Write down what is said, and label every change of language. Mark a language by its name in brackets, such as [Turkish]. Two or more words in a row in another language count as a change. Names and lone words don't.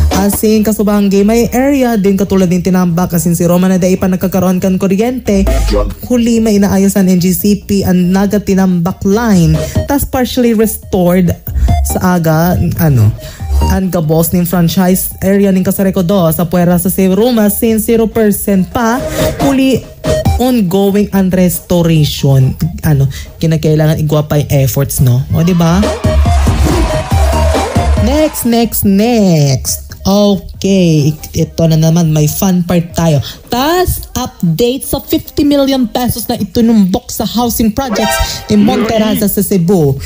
[Bikol] Asin kasubanggi may area din katulad ng tinambak asin si Roma na dai pa nagkakaroon kan kuryente. Huli may inaayos ang NGCP ang Naga tinambak line tas [English] partially restored [Bikol] sa aga ang gabos ng [English] franchise area [Bikol] ng Kasureko 2 sa puwera sa Roma since 0% pa huli ongoing ang restoration. [Filipino] Kinakailangan igwa pa yung efforts, no? O, diba? Next. Okay, ito na naman, may [English] fun part [Filipino] tayo. Tas, update sa 50 million pesos na itunumbok sa [English] housing projects [Filipino] ni Monteraza sa Cebu.